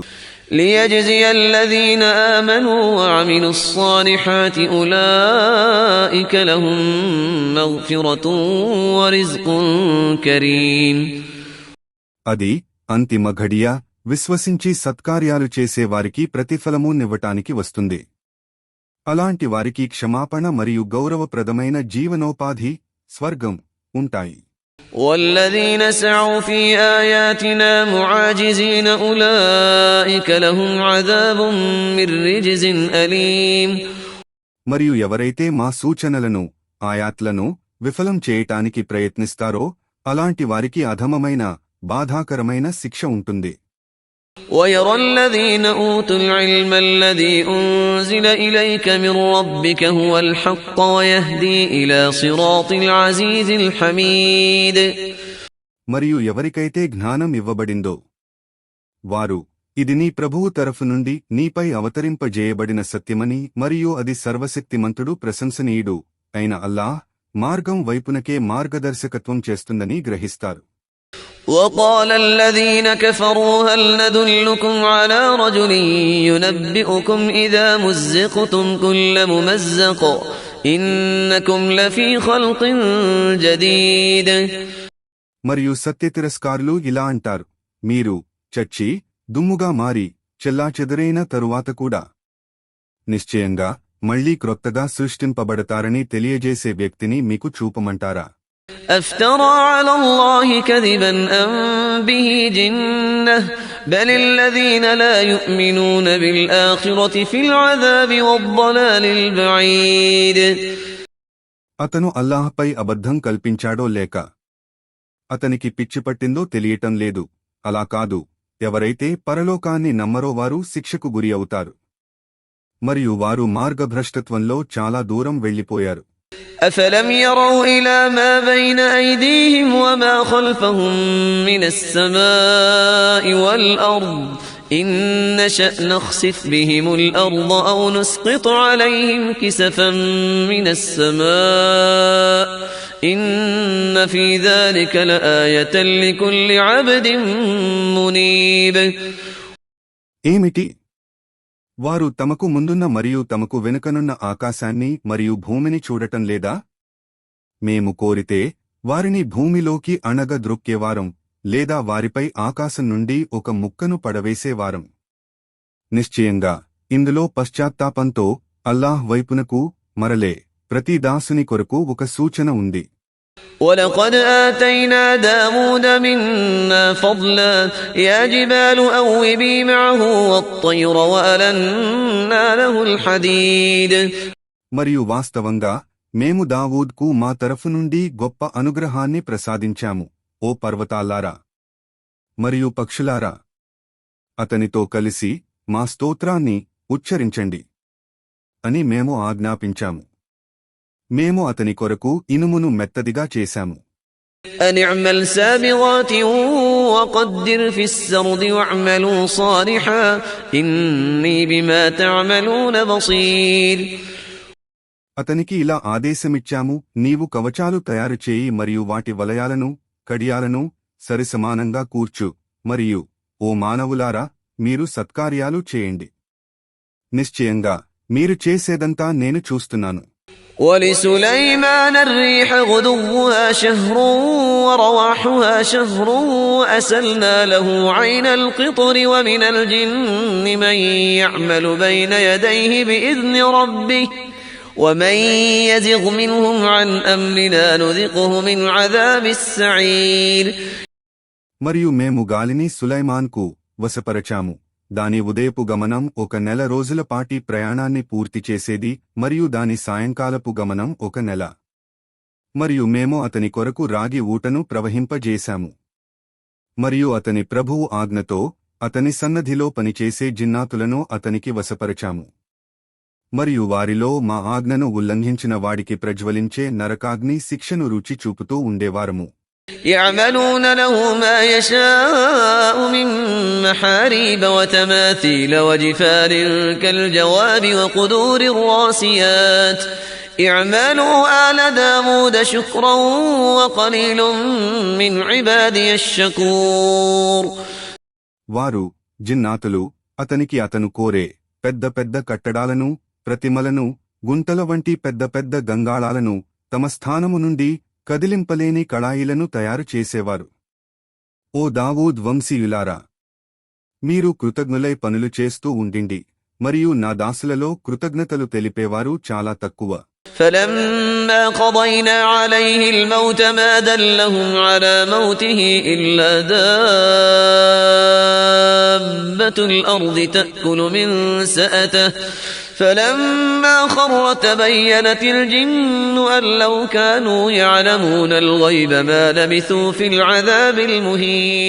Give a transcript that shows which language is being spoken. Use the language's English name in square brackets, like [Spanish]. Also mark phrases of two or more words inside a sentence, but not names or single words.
[Arabic] ليجزي الذين آمنوا وعملوا الصالحات أولئك لهم مغفرة ورزق كريم. [Telugu] అది అంతిమ ఘడియ, విశ్వసించి సత్కార్యాలు చేసేవారికి ప్రతిఫలము నివ్వటానికి వస్తుంది. అలాంటి వారికి క్షమాపణ మరియు గౌరవప్రదమైన జీవనోపాధి, స్వర్గం ఉంటాయి. [Arabic] والذين سعوا في آياتنا معاجزين أولئك لهم عذاب من رجز أليم. [Telugu] మరియు ఎవరైతే మా సూచనలను, ఆయాత్లను విఫలం చేయటానికి ప్రయత్నిస్తారో అలాంటి వారికి అధమమైన, బాధాకరమైన శిక్ష ఉంటుంది. [Arabic] ويرى الذين أوتوا العلم الذي أنزل إليك من ربك هو الحق ويهدي إلى صراط العزيز الحميد. [Telugu] మరియు ఎవరికైతే జ్ఞానం ఇవ్వబడిందో వారు ఇది నీ ప్రభువు తరఫు నుండి నీపై అవతరింపజేయబడిన సత్యమని మరియు అది సర్వశక్తిమంతుడు, ప్రశంసనీయుడు అయిన అల్లాహ్ మార్గం వైపునకే మార్గదర్శకత్వం చేస్తుందని గ్రహిస్తారు. [Arabic] وقال الذين كفروا هل ندلكم على رجل ينبئكم إذا مزقتم كل ممزق إنكم لفي خلق جديد. [Telugu] మరియు సత్యతిరస్కారులు ఇలా అంటారు, మీరు చచ్చి దుమ్ముగా మారి చెల్లాచెదరైన తరువాత కూడా నిశ్చయంగా మళ్లీ క్రొత్తగా సృష్టింపబడతారని తెలియజేసే వ్యక్తిని మీకు చూపమంటారా? [Arabic] أفترى على الله كذبا أم به جنة بل الذين لا يؤمنون بالآخرة في العذاب والضلال البعيد. [Telugu] అతను అల్లాహ్పై అబద్ధం కల్పించాడో లేక అతనికి పిచ్చిపట్టిందో తెలియటం లేదు. అలా కాదు, ఎవరైతే పరలోకాన్ని నమ్మరో వారు శిక్షకు గురి అవుతారు. మరియు వారు మార్గభ్రష్టత్వంలో చాలా దూరం వెళ్లిపోయారు. [Arabic] أفلم يروا إلى ما بين أيديهم وما خلفهم من السماء والأرض إن نشأ نخسف بهم الأرض أو نسقط عليهم كسفا من السماء إن في ذلك لآية لكل عبد منيب. [Telugu] ఏమిటి వారు తమకు ముందున్న మరియు తమకు వెనుకనున్న ఆకాశాన్ని మరియు భూమిని చూడటం లేదా? మేము కోరితే వారిని భూమిలోకి అణగద్రొక్కేవారం లేదా వారిపై ఆకాశం నుండి ఒక ముక్కను పడవేసేవారం. నిశ్చయంగా ఇందులో పశ్చాత్తాపంతో అల్లాహ్ వైపునకు మరలే ప్రతి దాసుని కొరకు ఒక సూచన ఉంది. [Arabic] وَلَقَدْ آتَيْنَا دَاوُودَ مِنَّا فَضْلًا يَا جِبَالُ أَوِّبِي مَعَهُ وَالطَّيْرَ وَأَلَنَّا لَهُ الْحَدِيدَ. [Telugu] మరియు వాస్తవంగా మేము దావూద్కు మా తరఫు నుండి గొప్ప అనుగ్రహాన్ని ప్రసాదించాము. ఓ పర్వతాల్లారా మరియు పక్షులారా, అతనితో కలిసి మా స్తోత్రాన్ని ఉచ్చరించండి అని మేము ఆజ్ఞాపించాము. మేము అతని కొరకు ఇనుమును మెత్తదిగా చేశాము. [Arabic] أَنِ اعْمَلْ سَابِغَاتٍ وَقَدِّرْ فِي السَّرْدِ وَاعْمَلُوا صَالِحًا إِنِّي بِمَا تَعْمَلُونَ بَصِيرٌ. [Telugu] అతనికి ఇలా ఆదేశమిచ్చాము, నీవు కవచాలు తయారుచేయి మరియు వాటి వలయాలను కడియాలను సరిసమానంగా కూర్చు, మరియు ఓ మానవులారా, మీరు సత్కార్యాలు చేయండి. నిశ్చయంగా మీరు చేసేదంతా నేను చూస్తున్నాను. [Arabic] وَلِسُلَيْمَانَ الرِّيحَ غُدُوُّهَا شَهْرٌ وَرَوَاحُهَا شَهْرٌ وَأَسَلْنَا لَهُ عَيْنَ الْقِطْرِ وَمِنَ الْجِنِّ مَن يَعْمَلُ بَيْنَ يَدَيْهِ بِإِذْنِ رَبِّهِ وَمَن يَزِغْ مِنْهُمْ عَنْ أَمْرِنَا نُذِقْهُ مِنْ عَذَابِ السَّعِيرِ. [Telugu] మరియు మేము గాలిని సులైమాన్కు వశపరచాము. దాని ఉదయపు గమనం 1 నెల రోజుల పాటి ప్రయాణాన్ని పూర్తి చేసేది మరియు దాని సాయంకాలపు గమనం 1 నెల. మరియు మేము అతని కొరకు రాగి ఊటను ప్రవహింపజేశాము. మరియు అతని ప్రభువు ఆజ్ఞతో అతని సన్నధిలో పనిచేసే జిన్నాతులను అతనికి వశపరచాము. మరియు వారిలో మా ఆజ్ఞను ఉల్లంఘించిన వాడికి ప్రజ్వలించే నరకాగ్ని శిక్షను రుచి చూపుతూ ఉండేవారము. [Arabic] يَعْمَلُونَ لَهُ مَا يَشَاءُ مِن مَّحَارِيبَ وَتَمَاثِيلَ وَجِفَانٍ كَالْجَوَابِ وَقُدُورٍ رَّاسِيَاتٍ اعْمَلُوا آلَ دَاوُودَ شُكْرًا وَقَلِيلٌ مِّنْ عِبَادِيَ الشَّكُورُ. [Telugu] వారు జిన్నాతులు అతనికి అతను కోరే పెద్ద పెద్ద కట్టడాలను, ప్రతిమలను, గుంతల వంటి పెద్ద పెద్ద గంగాళాలను, తమ స్థానము నుండి కదిలింపలేని కళాయిలను తయారు చేసేవారు. ఓ దావూద్ వంశీయులారా, మీరు కృతజ్ఞులై పనులు చేస్తూ ఉండిండి, మరియు నా దాసులలో కృతజ్ఞతలు తెలిపేవారు చాలా తక్కువ. [Arabic] فَلَمَّا قَضَيْنَا عَلَيْهِ الْمَوْتَ مَا دَلَّهُمْ عَلَى مَوْتِهِ إِلَّا دَابَّةُ الْأَرْضِ تَأْكُلُ مِنْ سَأَتِهِ فَلَمَّا خَرَّ تَبَيَّنَتِ الْجِنُّ أَن لَّوْ كَانُوا يَعْلَمُونَ الْغَيْبَ مَا لَبِثُوا فِي الْعَذَابِ الْمُهِينِ.